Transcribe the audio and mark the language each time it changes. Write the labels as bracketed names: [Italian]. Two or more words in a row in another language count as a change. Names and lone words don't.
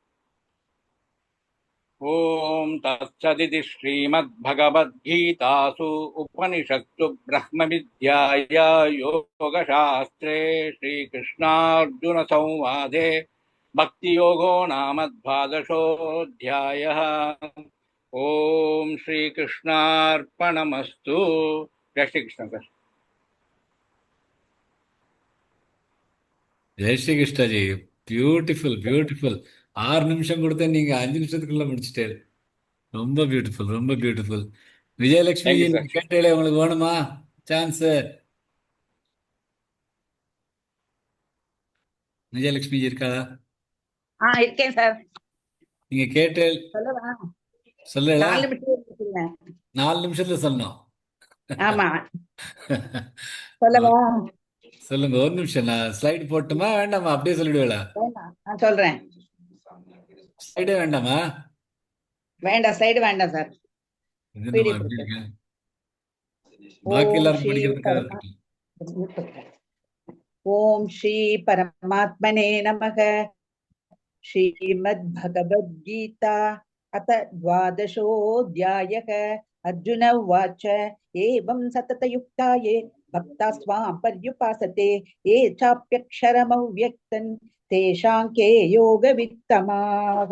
[Sanskrit] ॐ तत्सदिति श्रीमद्भगवद्गीतासु उपनिषत्सु ब्रह्मविद्याया योगशास्त्रे श्रीकृष्णार्जुनसंवादे भक्तियोगो नाम द्वादशोऽध्यायः। ओम श्री कृष्णार्पणमस्तु। [Hindi] जय श्री कृष्ण सर। जय श्री कृष्णाजी. [English] beautiful beautiful. [Tamil] 6 நிமிஷம் கொடுத்தா நீங்க 5 நிமிஷத்துக்குள்ள முடிச்சிட்டேன். ரொம்ப பியூட்டிஃபுல், ரொம்ப பியூட்டிஃபுல். விஜயலட்சுமி [English] Thank ஜி, you, sir. [Tamil] நீங்க கேட்டீங்களே, உங்களுக்கு வேணுமா சான்ஸ்? விஜயலட்சுமி ஜி இருக்காளா? இருக்கேன் சார். நீங்க கேட்டு சொல்லவா? சொல்லல. 4 நிமிஷம் இருக்குங்க. 4 நிமிஷத்துல சொல்லணும். ஆமா, சொல்லவா? சொல்லுங்க, ஒரு நிமிஷம். நான் ஸ்லைடு போட்டுமா வேண்டாமா? அப்படியே சொல்லிடுவேளா? வேண்டாம், நான் சொல்றேன். ஸ்லைடே வேண்டாமா? வேண்டாம், ஸ்லைடு வேண்டாம் சார். இது என்னம்மா பிடிஎஃப் இப்படி இருக்கு. இருக்கு? பாக்கி ஓம் எல்லாரும் ஸ்ரீ படிக்கிறதுக்காக பரமா இருக்கட்டும். [Sanskrit] ॐ श्री परमात्मने नमः. श्रीमद्भगवद्गीता अथ द्वादशोऽध्यायः। अर्जुन उवाच एवं सततयुक्ता ये भक्ता स्वां पर्युपासते ये चाप्यक्षरमव्यक्तं तेषां के योगवित्तमाः।